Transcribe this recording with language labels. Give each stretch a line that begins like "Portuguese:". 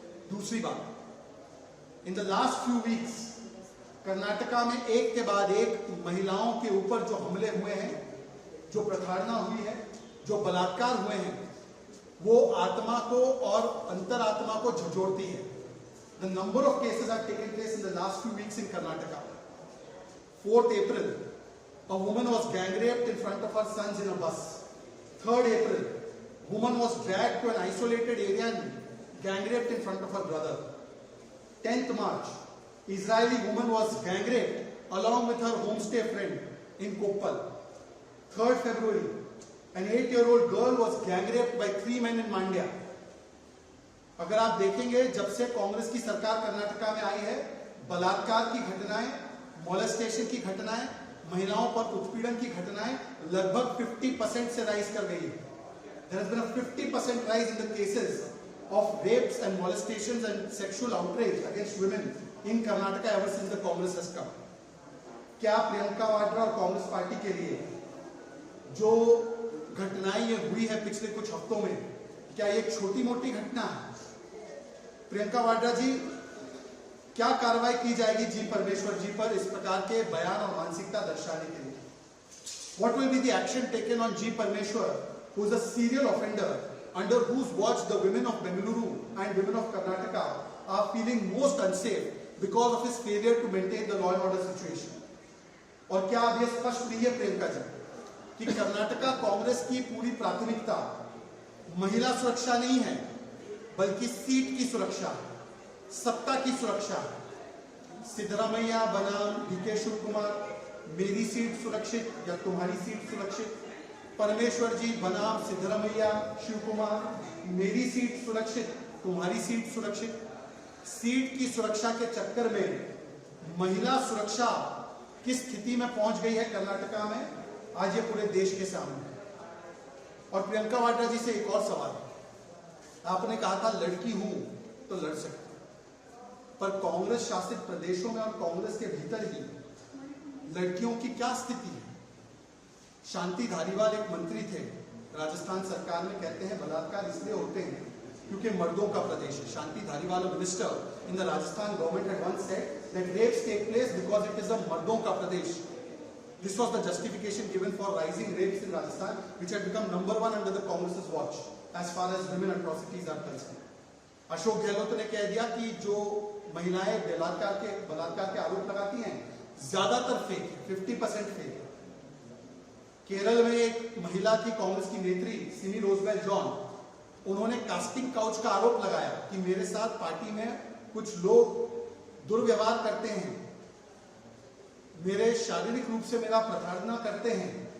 Hindi: दूसरी बात,
English: in the last few weeks
Hindi: Karnataka में एक के बाद एक महिलाओं के ऊपर जो हमले हुए हैं, जो प्रताड़ना हुई है, जो बलात्कार हुए हैं, वो आत्मा को और अंतरात्मा को झंझोड़ती है।
English: The number of cases have taken place in the last few weeks in Karnataka. 4th April, a woman was gang raped in front of her sons in a bus. 3rd April, woman was dragged to an isolated area and gang raped in front of her brother. 10th March, Israeli woman was gang raped along with her homestay friend in Koppal. 3rd February, an 8-year-old girl was gang raped by 3 men in Mandya.
Hindi: अगर आप देखेंगे, जब से कांग्रेस की सरकार कर्नाटका में आई है, बलात्कार की घटनाएं, मोलेस्टेशन की घटनाएं, महिलाओं पर उत्पीड़न की घटनाएं लगभग 50% से राइज कर गई है।
English: There has been a 50% rise in the cases of rapes and molestations and sexual outrage against women in Karnataka ever since the Congress has come.
Hindi: क्या प्रियंका वाड्रा और कांग्रेस पार्टी के लिए जो घटनाएं ये हुई है पिछले कुछ हफ्तों में, क्या ये एक छोटी मोटी घटना है? प्रियंका वाड्रा जी, क्या कार्रवाई की जाएगी जी परमेश्वर जी पर इस प्रकार के बयान और मानसिकता दर्शाने के लिए?
English: What will be the action taken on G. Parmeshwar, who is a serial offender, under whose watch the women of Bengaluru and women of Karnataka are feeling most unsafe because of his failure to maintain the law and order situation?
Hindi: और क्या अब यह स्पष्ट नहीं है प्रियंका जी कि कर्नाटका कांग्रेस की पूरी प्राथमिकता महिला सुरक्षा नहीं है, बल्कि सीट की सुरक्षा, सत्ता की सुरक्षा? सिद्धरामैया बनाम डीके शिव कुमार, मेरी सीट सुरक्षित या तुम्हारी सीट सुरक्षित? परमेश्वर जी बनाम सिद्धरामैया शिव कुमार, मेरी सीट सुरक्षित तुम्हारी सीट सुरक्षित? सीट की सुरक्षा के चक्कर में महिला सुरक्षा किस स्थिति में पहुंच गई है कर्नाटका में, आज ये पूरे देश के सामने। और प्रियंका वाड्रा जी से एक और सवाल, आपने कहा था लड़की हूं तो लड़ सकती, पर कांग्रेस शासित प्रदेशों में और कांग्रेस के भीतर ही लड़कियों की क्या स्थिति है? शांति धारीवाल एक मंत्री थे राजस्थान सरकार में, कहते हैं बलात्कार इसलिए होते हैं क्योंकि मर्दों का प्रदेश है।
English: Shanti Dhariwal minister in the Rajasthan government had once said that rapes take place because it is a
Hindi: मर्दों का प्रदेश.
English: This was the justification given for rising rapes in Rajasthan, which had become number 1 under the Congress's watch as far as women atrocities are concerned.
Hindi: Ashok Gehlot ने कह दिया कि जो महिलाएं बलात्कार के आरोप लगाती हैं ज्यादातर फेक है, 50% फेक है। केरल में एक महिला थी कांग्रेस की नेत्री सिमी रोजबेल जॉन, उन्होंने कास्टिंग काउच का आरोप लगाया कि मेरे साथ पार्टी में कुछ लोग दुर्व्यवहार करते हैं, मेरे शारीरिक रूप से मेरा प्रताड़ना करते हैं।